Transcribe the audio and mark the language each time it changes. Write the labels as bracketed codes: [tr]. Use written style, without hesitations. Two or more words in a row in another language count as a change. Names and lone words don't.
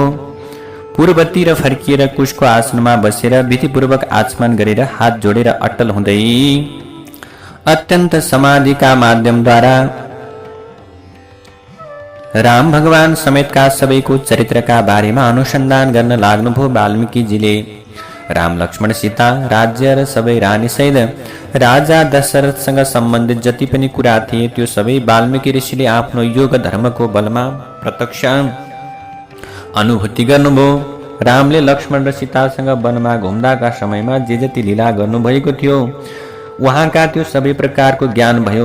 [ne] पूर्वतिर फर्किएर कुशको आसनमा बसेर विधिपूर्वक आचमन गरेर हात जोडेर अट्टल हुँदै अत्यन्त समाधिका माध्यमद्वारा राम भगवान समेतका सबैको चरित्रका बारेमा अनुसन्धान गर्न लाग्नुभयो। वाल्मीकिजीले राम, लक्ष्मण, सीता, राज्य र सबै रानी सहित राजा दशरथसँग सम्बन्धित जति पनि कुरा थिए त्यो सबै वाल्मीकि ऋषिले आफ्नो योग धर्मको बलमा प्रत्यक्ष अनुभूति गर्नुभयो। रामले लक्ष्मण र सीतासँग वनमा घुम्दाका समयमा जे जति लीला गर्नुभएको थियो उहाँका त्यो सबै प्रकारको ज्ञान भयो।